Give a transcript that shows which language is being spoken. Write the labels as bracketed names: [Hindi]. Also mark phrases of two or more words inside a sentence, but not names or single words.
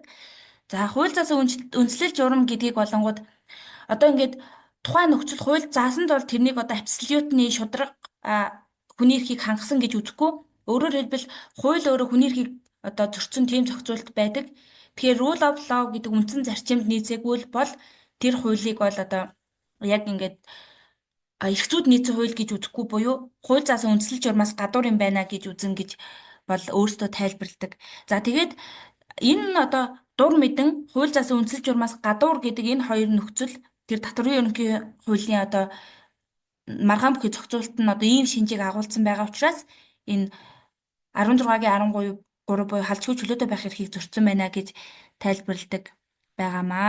[Mongolian] За хууль заасан үндслэл журам гэдгийг болонгууд одоо ингээд тухайн нөхцөл хууль заасанд бол тэрнийг одоо абсолютны шударга хүний эрхийг хангасан гэж үзэхгүй. Өөрөөр хэлбэл хууль өөрөө хүний эрхийг одоо зөрчсөн тийм зохицуулт байдаг. Тэгэхээр [English] rule of law [Mongolian] гэдэг үндсэн зарчимд нийцээгүй бол тэр хуулийг бол одоо яг ингээд эрх зүйд нийцсэн хууль гэж үзэхгүй буюу хууль заасан үндслэл журмаас гадуур юм байна гэж үзэн гэж бол өөрсдөө тайлбарладаг. За тэгээд энэ нь одоо дур мэдэн хууль заасан үндслэл журмаас гадуур гэдэг энэ хоёр нөхцөл тэр татврын ерөнхий хуулийн одоо маргаан бүхий зохицуулалт нь одоо ийм шинжийг агуулсан байгаа учраас энэ 16-гийн 13 буюу халдчихгүй чөлөөтэй байх эрхийг зөрчсөн байна гэж тайлбарладаг байгаамаа.